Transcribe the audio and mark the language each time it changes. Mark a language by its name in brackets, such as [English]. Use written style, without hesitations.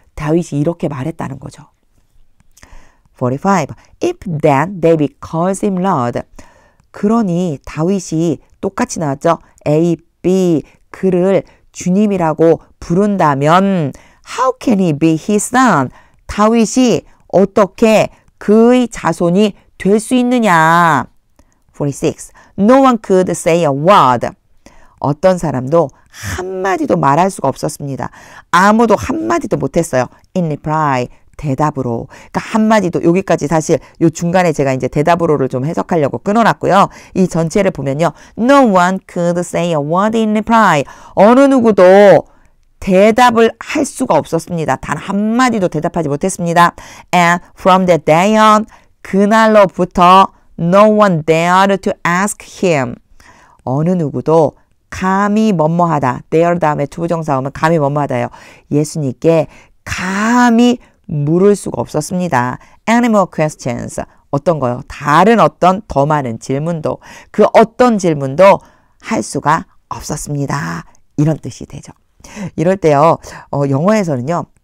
[Korean] 다윗이 이렇게 말했다는 거죠. [English] 45. If then David calls him Lord. [Korean] 그러니 다윗이 똑같이 나왔죠. A, B 그를 주님이라고 부른다면 [English] How can he be his son? [Korean] 다윗이 어떻게 그의 자손이 될 수 있느냐? [English] 46. No one could say a word. [Korean] 어떤 사람도 한마디도 말할 수가 없었습니다. 아무도 한마디도 못했어요. [English] In reply. [Korean] 대답으로. 그러니까 한마디도 여기까지 사실 요 중간에 제가 이제 대답으로를 좀 해석하려고 끊어놨고요. 이 전체를 보면요. [English] No one could say a word in reply. [Korean] 어느 누구도 대답을 할 수가 없었습니다. 단 한마디도 대답하지 못했습니다. [English] And from that day on [Korean] 그날로부터 [English] no one dared to ask him. [Korean] 어느 누구도 감히 뭐뭐하다. dare 다음에 투부정사 오면 감히 뭐뭐하다요. 예수님께 감히 물을 수가 없었습니다. [English] Any more questions? [Korean] 어떤 거요? 다른 어떤 더 많은 질문도 그 어떤 질문도 할 수가 없었습니다. 이런 뜻이 되죠. 이럴 때요. 영어에서는요.